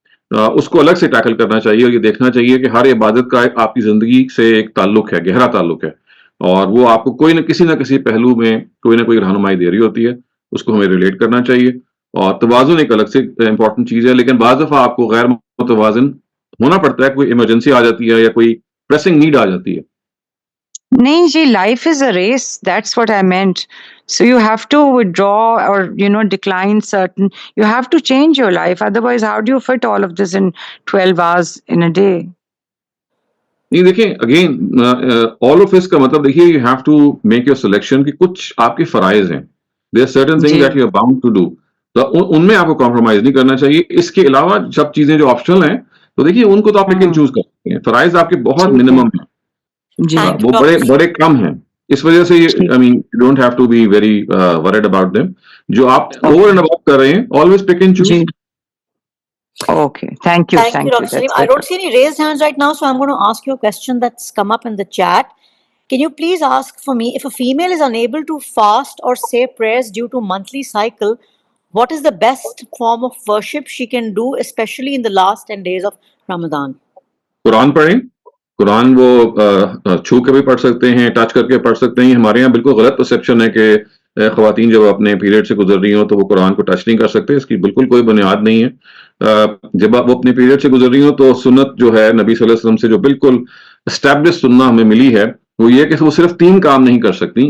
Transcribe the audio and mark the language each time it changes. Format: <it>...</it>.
<ur>اس کو الگ سے ٹیکل کرنا چاہیے، اور یہ دیکھنا چاہیے کہ ہر عبادت کا آپ کی زندگی سے ایک تعلق ہے، گہرا تعلق ہے، اور وہ آپ کو کوئی نہ کسی پہلو میں کوئی نہ کوئی رہنمائی دے رہی ہوتی ہے. اس کو ہمیں ریلیٹ کرنا چاہیے. اور توازن ایک الگ سے امپورٹنٹ چیز ہے، لیکن بعض دفعہ آپ کو غیر متوازن ہونا پڑتا ہے، کوئی ایمرجنسی آ جاتی ہے یا کوئی پریسنگ نیڈ آ جاتی ہے. نہیں جی،</ur> <en>Life is a race, that's what I meant. So you have to withdraw or decline certain, you have to change your life, otherwise how do you fit all of this in 12 hours in a day?</en> <ur>نہیں دیکھیں، again</ur> <en>all of this</en> <ur>کا مطلب دیکھیے</ur> <en>you have to make your selection</en> <ur>کہ کچھ آپ کے فرائض ہیں،</ur> <en>there are certain things that you are bound to do،</en> <ur>تو ان میں آپ کو کمپرومائز نہیں کرنا چاہیے. اس کے علاوہ سب چیزیں جو آپشنل ہیں تو دیکھیے ان کو تو آپ پک اینڈ چوز کر سکتے ہیں. فرائض آپ کے بہت منیمم ہیں,</ur> <en>Thank you,</en> <ur>وہ</ur> <en>Dr.</en> <ur>بڑے کم ہیں, اس وجہ سے</ur> <en>I mean you don't have to be very worried about them.</en> <ur>جو آپ</ur> <en>over and about</en> <ur>کر رہے ہیں,</ur> <en>Always pick and choose. Okay, thank you. Thank you, Dr. Saleem. I don't see any raised hands right now, so I'm going to ask you a question that's come up in the chat. Can you please ask for me, if a female is unable to fast or say prayers due to monthly cycle, what is the best form of worship she can do, especially in the last 10 days of Ramadan?</en> <ur>قرآن پڑھیں. قرآن وہ چھو کے بھی پڑھ سکتے ہیں, touch کر کے پڑھ سکتے ہیں. ہمارے یہاں بالکل غلط پرسیپشن ہے کہ خواتین جب اپنے پیریڈ سے گزر رہی ہوں تو وہ قرآن کو ٹچ نہیں کر سکتے. اس کی بالکل کوئی بنیاد نہیں ہے. جب وہ اپنے پیریڈ سے گزر رہی ہوں تو سنت جو ہے نبی صلی اللہ علیہ وسلم سے جو بالکل اسٹیبلش سننا ہمیں ملی ہے وہ یہ کہ وہ صرف 3 کام نہیں کر سکتی.</ur>